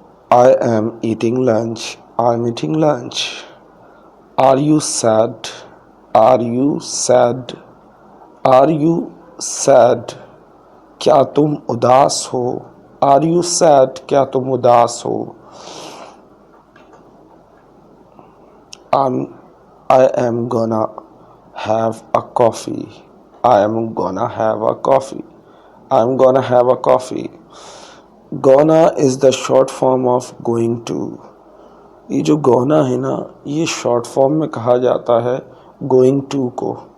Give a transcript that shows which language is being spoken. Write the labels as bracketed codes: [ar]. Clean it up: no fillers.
[en] I am eating lunch. I'm eating lunch. Are you sad? Are you sad? Are you sad? [ur] کیا تم اداس ہو؟ [en] Are you sad? [ur] کیا تم اداس ہو؟ [en] I am gonna have a coffee. I am gonna have a coffee. I'm gonna have a coffee. Gonna is the short form of going to. [ur] یہ جو gonna ہے نا یہ شارٹ فارم میں کہا جاتا ہے going to کو.